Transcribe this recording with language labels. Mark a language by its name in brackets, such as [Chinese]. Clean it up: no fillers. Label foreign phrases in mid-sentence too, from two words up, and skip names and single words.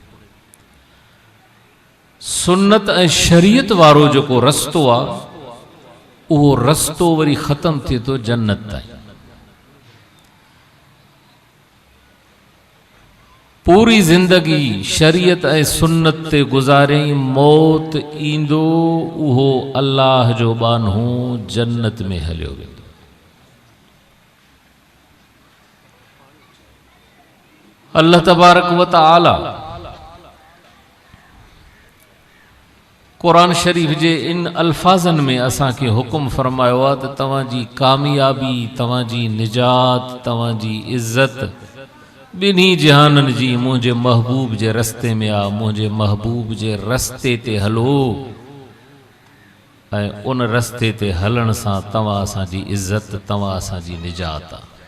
[Sindhi] सुन्नत ऐं शरीयत वारो जेको रस्तो आहे, उहो रस्तो वरी ख़त्म थिए थो जन्नत ताईं। पूरी ज़िंदगी शरीयत ऐं सुन्नत ते गुज़ारियईं, मौत ईंदो उहो अल्लाह जो बानहू जन्नत में हलियो वेंदो। अल्लाह तबारक व तआला कुरान शरीफ जे इन अल्फाज़नि में असांखे हुकुम फरमायो आहे त तव्हांजी कामयाबी, तव्हांजी निजात, तव्हांजी इज़्ज़त बिन्ही जहाननि जी मुंहिंजे महबूब जे रस्ते में आहे। मुंहिंजे महबूब जे रस्ते ते हलो, ऐं उन रस्ते ते हलण सां तव्हां असांजी इज़्ज़त, तव्हां असांजी निजात आहे।